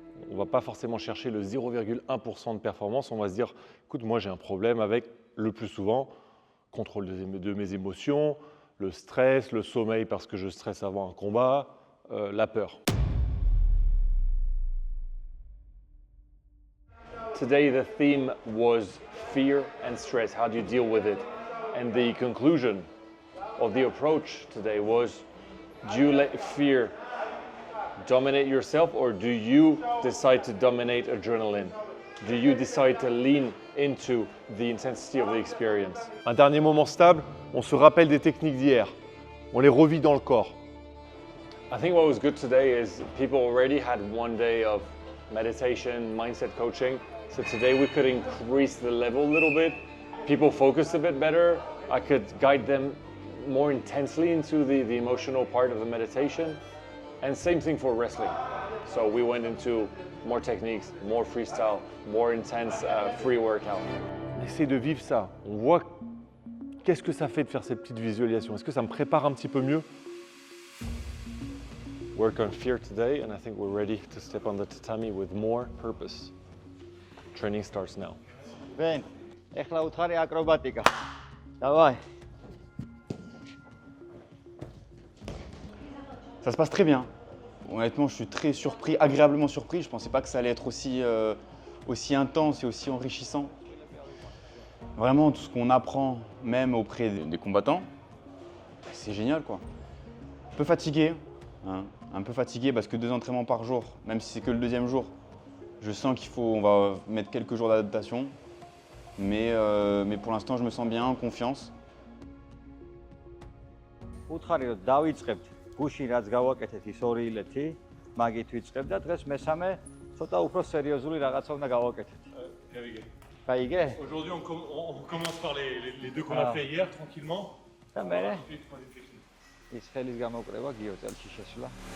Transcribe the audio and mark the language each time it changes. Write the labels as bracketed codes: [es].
[fr] On ne va pas forcément chercher le 0,1% de performance, on va se dire, écoute, moi j'ai un problème avec, le plus souvent, contrôle de mes émotions, le stress, le sommeil parce que je stresse avant un combat, la peur. [en] Today the theme was fear and stress, how do you deal with it? And the conclusion of the approach today was, do you let fear dominate yourself or do you decide to dominate adrenaline? Do you decide to lean into the intensity of the experience? [fr] Un dernier moment stable, on se rappelle des techniques d'hier, on les revit dans le corps. [en] I think what was good today is people already had one day of meditation, mindset coaching. So today we could increase the level a little bit. People focused a bit better. I could guide them more intensely into the emotional part of the meditation. And same thing for wrestling. So we went into more techniques, more freestyle, more intense free workout. [fr] On essaie de vivre ça. On voit qu'est-ce que ça fait de faire ces petites visualisations. Est-ce que ça me prépare un petit peu mieux? [en] Work on fear today, and I think we're ready to step on the tatami with more purpose. Training starts now. [ka] Ben, ეხლა უთხარი აკრობატიკა. [ru] Давай. [fr] Ça se passe très bien. Honnêtement, je suis très surpris, agréablement surpris. Je ne pensais pas que ça allait être aussi intense et aussi enrichissant. Vraiment, tout ce qu'on apprend, même auprès des combattants, c'est génial, quoi. Un peu fatigué, hein, un peu fatigué parce que 2 entraînements par jour, même si c'est que le 2e jour, je sens on va mettre quelques jours d'adaptation. Mais pour l'instant, je me sens bien, en confiance. [ka] უთხარი რომ დავიწყებთ გუშინ რაც გავაკეთეთ ის 2 ილეთი, მაგით ვიწყებ და დღეს მესამე ცოტა უფრო სერიოზული რაღაცა უნდა გავაკეთეთ. Caïgué. [fr] Aujourd'hui, on commence par les 2 qu'on a fait hier, tranquillement. [ka] და მე ის ხელის გამოკრება გიო წელში შესვლა.